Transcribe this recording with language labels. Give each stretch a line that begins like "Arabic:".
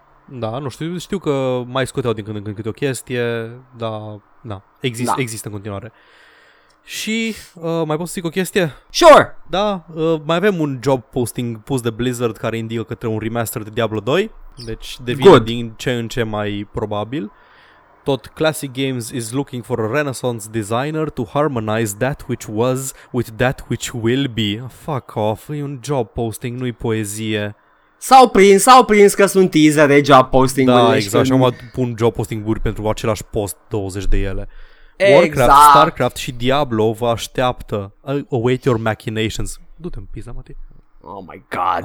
Romanian: Da, nu știu, știu că mai scoteau din când în când câte o chestie, dar da, există în continuare. Și mai pot să zic o chestie?
English: Sure!
Romanian: Da, mai avem un job posting pus de Blizzard care indică către un remaster de Diablo 2, deci devine
English: good
Romanian: din ce în ce mai probabil.
English: Tot Classic Games is looking for a renaissance designer to harmonize that which was with that which will be. Fuck off,
Romanian: e un job posting, nu-i poezie. S-au prins că sunt teaser de job posting. Da, exact, și acum pun job posting-uri pentru același post, 20 de ele. Warcraft, exact. Starcraft și Diablo vă așteaptă.
English: Await your machinations.
Romanian: Du-te în pizda, Mati.
English: Oh my god.